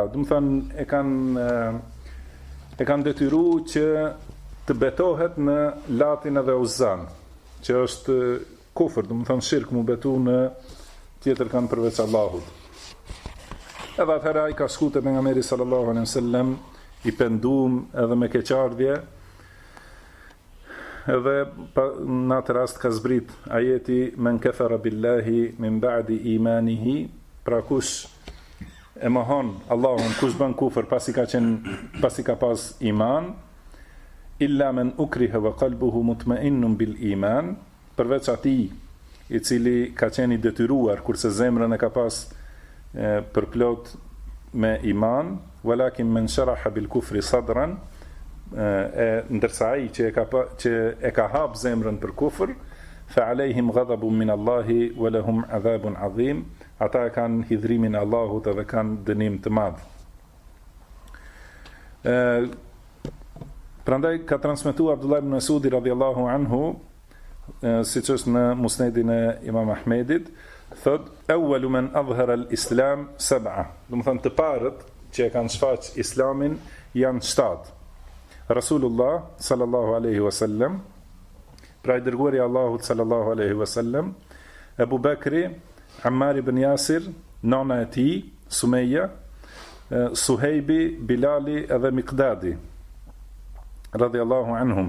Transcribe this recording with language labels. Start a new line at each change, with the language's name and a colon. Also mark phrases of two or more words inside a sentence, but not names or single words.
Albanian: Do të thënë e kanë detyruar që të betohet në Latin edhe Uzzan, që është kufër, do të thënë shirk, mu betu në tjetër kanë përveç Allahut. Edhe atëherë ai ka shku te pejgamberi
Arabic: صلى الله عليه وسلم
Albanian: i pendum edhe me keqardhje, edhe në atë rast ka zbrit ajeti
Arabic: من كفر بالله من بعد إيمانه,
Albanian: pra kush e mohon Allahun, kush bën kufër pasi ka pas iman,
Arabic: إلا من أكره وقلبه مطمئن بالإيمان,
Albanian: përveç atij i cili ka qenë i detyruar kurse zemrën e ka pas përplot me iman,
Arabic: ولكن من شرح بالكفر صدرا,
Albanian: ndërsa ai që e ka hap zemrën për kufër,
Arabic: فعليهم غضب من الله ولهم عذاب عظيم,
Albanian: ata kanë hidhrimin e Allahut edhe kanë dënim të madh. Prandaj ka transmetuar Abdullah ibn Mas'udi
Arabic: رضي الله عنه,
Albanian: siç është në Musnedin e Imam Ahmedit, thot
Arabic: أول من أظهر الإسلام سبعة,
Albanian: do të thonë të parët që e kanë shfaq islamin janë 7.
Arabic: رسول الله صلى الله عليه وسلم,
Albanian: pra i dërguari Allahut
Arabic: صلى الله عليه وسلم,
Albanian: Abu Bakri, Ammar ibn Yasir, nona e tij Sumeja, Suhejbi, Bilali edhe Miqdadi
Arabic: رضي الله عنهم.